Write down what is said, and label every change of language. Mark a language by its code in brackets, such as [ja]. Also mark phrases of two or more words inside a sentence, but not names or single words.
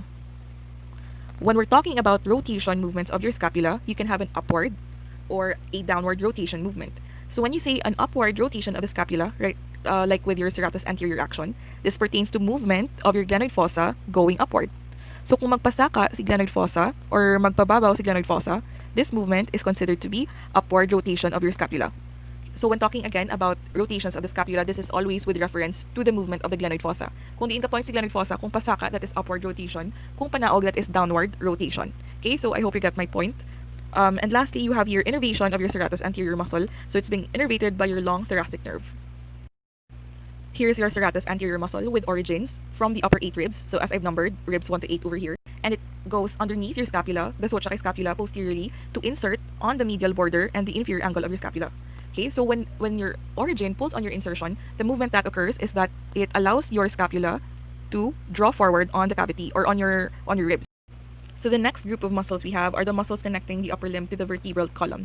[en] When we're talking about rotation movements of your scapula, you can have an upward or a downward rotation movement. So when you say an upward rotation of the scapula, right, like with your serratus anterior action, this pertains to movement of your glenoid fossa going upward. So [hil] kung magpasaka si [en] glenoid fossa or [hil] magpababaw si [en] glenoid fossa, this movement is considered to be upward rotation of your scapula. So when talking again about rotations of the scapula, this is always with reference to the movement of the glenoid fossa. [hil] Kung diin ka point si [en] glenoid fossa, [hil] kung pasaka, [en] that is upward rotation. [hil] Kung panaog, [en] that is downward rotation. Okay, so I hope you get my point. And lastly, you have your innervation of your serratus anterior muscle. So it's being innervated by your long thoracic nerve. Here's your serratus anterior muscle with origins from the upper 8 ribs. So as I've numbered, ribs 1 to 8 over here. And it goes underneath your scapula, the [hil] suot siya kay [en] scapula posteriorly, to insert on the medial border and the inferior angle of your scapula. Okay, so when your origin pulls on your insertion, the movement that occurs is that it allows your scapula to draw forward on the cavity or on your ribs. So the next group of muscles we have are the muscles connecting the upper limb to the vertebral column.